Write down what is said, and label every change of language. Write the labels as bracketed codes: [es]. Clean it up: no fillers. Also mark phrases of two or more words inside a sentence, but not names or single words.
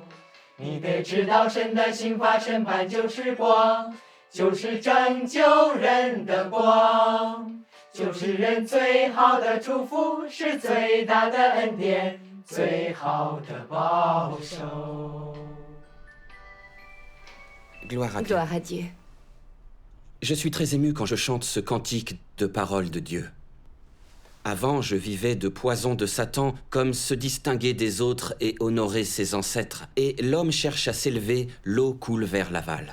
[zh] 你得知道神的刑罚审判就是光，就是拯救人的光，就是人最好的祝福，是最大的恩典，最好的保守。 [fr] Gloire à Dieu. Gloire à Dieu. Je suis très ému quand je chante ce cantique de parole de Dieu. Avant, je vivais de poison de Satan comme se distinguer des autres et honorer ses ancêtres. Et l'homme cherche à s'élever, l'eau coule vers l'aval.